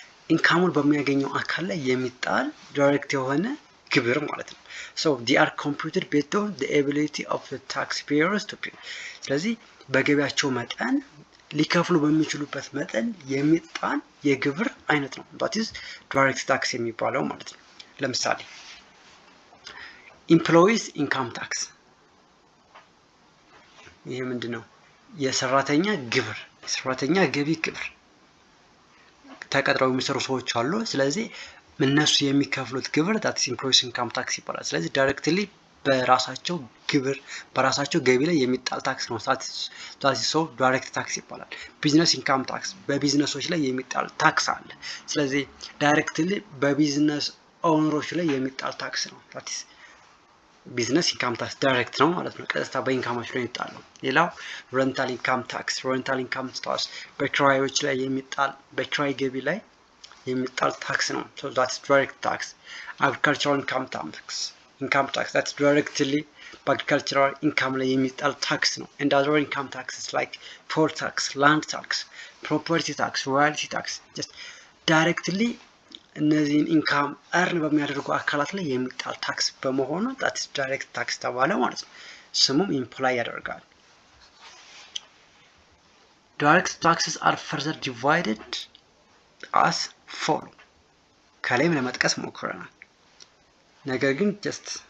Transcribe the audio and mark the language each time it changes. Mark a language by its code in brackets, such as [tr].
[am] ኢንካሙን በሚያገኘው አካል ላይ የሚጣል ዳይሬክት የሆነ ግብር ማለት ነው። [en] so they are computed based on the ability of the taxpayers to pay. [am] ስለዚህ በገቢያቸው መጠን ሊከፍሉ በሚችሉበት መጠን የሚጣል የግብር አይነት ነው። that is direct tax የሚባለው ማለት ነው። ለምሳሌ employees income tax ይሄ ምንድነው? የሰራተኛ ግብር የሰራተኛ ገቢ ግብር ተቀጥረው የሚሰሩ ሰዎች አሉ። ስለዚህ እነሱ የሚከፍሉት ግብር that is employees income tax ይባላል። ስለዚህ directly በራሳቸው ግብር በራሳቸው ገቢ ላይ የሚጣል ታክስ ነው። that is so direct tax ይባላል። ቢዝነስ ኢንካም ታክስ በቢዝነሶች ላይ የሚጣል ታክስ አለ። ስለዚህ directly በቢዝነስ ኦነሮች ላይ የሚጣል ታክስ ነው። that is ቢዝነስ ኢንካም ታክስ ዳይሬክት ነው ማለት ነው። ቀጥታ በኢንካማቸው ላይ የሚጣለው። ሌላው ሬንታል ኢንካም ታክስ በክራዮች ላይ የሚጣል በክራይ ገቢ ላይ የሚጣል ታክስ ነው። [en] so that's direct tax. agricultural income tax that's directly [am] በአግሪካልቸራል ኢንካም ላይ የሚጣል ታክስ ነው። [en] and other income taxes like toll tax, land tax, property tax, royalty tax just directly [am] እነዚህን ኢንካም አርን በሚያደርጉ አካላት ላይ የሚጣል ታክስ በመሆኑ that is direct tax ተባለ ማለት ነው። ስሙም ኢምፕላይ ያደርጋል። [en] direct taxes are further divided as follow [am] ከላይም ለመጥቀስ ሞክረናል። ነገር ግን just